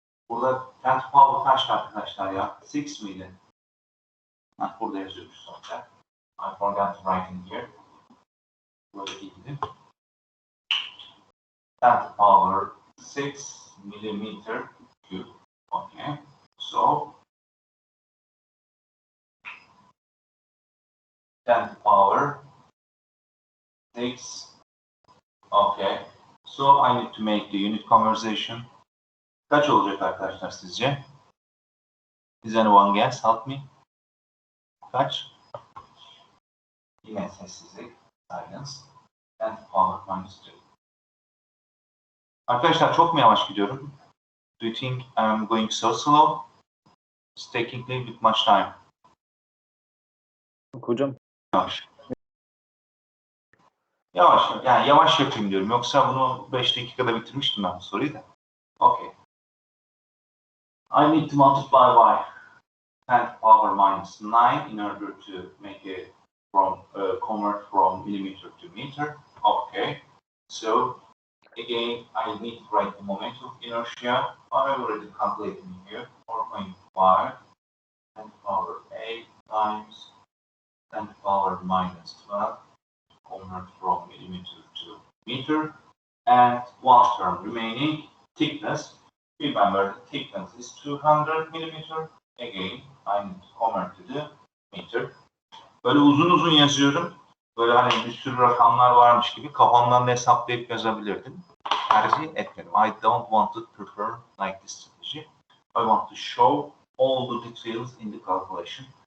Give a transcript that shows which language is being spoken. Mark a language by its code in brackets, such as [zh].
[tr] Burada [en] 10 to power [tr] kaçtı arkadaşlar ya? 6 miydi? Burada yazıyoruz sonuçta. [en] I forgot to write in here. [tr] Böyle değildi. [en] 10 to power 6 millimeter cube. [tr] Okay. [en] So 10 to power 6. Okay. So I need to make the unit conversion. [tr] Kaç olacak arkadaşlar sizce? [en] Is anyone guess? Help me. [tr] Kaç? Yine sessizlik. [en] Silence. 10 to power minus 3. [tr] Arkadaşlar çok mu yavaş gidiyorum? [en] Do you think I'm going so slow? It's taking a little bit much time. [tr] Hocam. Yavaş. Yavaş, yani yavaş yapayım diyorum. Yoksa bunu 5 dakikada bitirmiştim ben bu soruyu da. [en] Okay. I need to multiply by 10 to power minus 9 in order to make it convert from millimeter to meter. Okay. So again, I need to write the moment of inertia. I already calculated here. 4.5 10 to power 8 times 10 to power minus 12. Convert from millimeter to meter, and one term remaining, thickness. Remember, the thickness is 200 millimeter. Again, I need to convert to the meter. [tr] Böyle uzun uzun yazıyorum. Böyle hani bir sürü rakamlar varmış gibi kafamdan da hesaplayıp yazabilirdim. Tercih etmedim. [en] I don't want to prefer like this strategy. I want to show all the details in the calculation.